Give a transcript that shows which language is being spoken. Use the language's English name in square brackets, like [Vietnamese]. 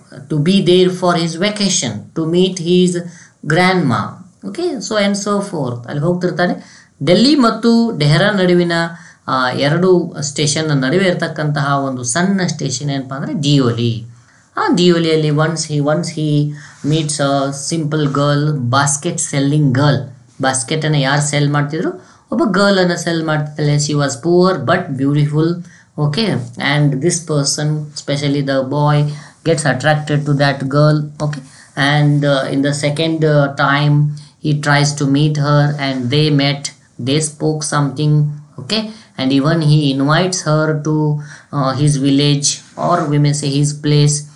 [English] to be there for his vacation, to meet his grandma, okay, so and so forth. [Kannada] ಅಲ್ಲಿ ಹೋಗ್ತಿರ್ತಾನೆ. ಡೆಲ್ಲಿ ಮತ್ತು ಡೆಹರಾ ನಡುವಿನ ಎರಡು station ನಡುವೆ ಇರತಕ್ಕಂತಹ ಒಂದು ಸಣ್ಣ ಸ್ಟೇಷನ್ ಏನಪ್ಪ ಅಂದರೆ ಡಿಯೋಲಿ. ಆ ಡಿಯೋಲಿಯಲ್ಲಿ [English] Once he meets a simple girl, basket selling girl. [Kannada] ಬಾಸ್ಕೆಟನ್ನು ಯಾರು ಸೆಲ್ ಮಾಡ್ತಿದ್ರು? ಒಬ್ಬ ಗರ್ಲನ್ನು ಸೆಲ್ ಮಾಡ್ತಿದ್ದಾಳೆ. [English] She was poor but beautiful, okay, and this person, especially the boy, gets attracted to that girl, okay, and in the second time he tries to meet her, and they spoke something, okay, and even he invites her to his village, or we may say his place.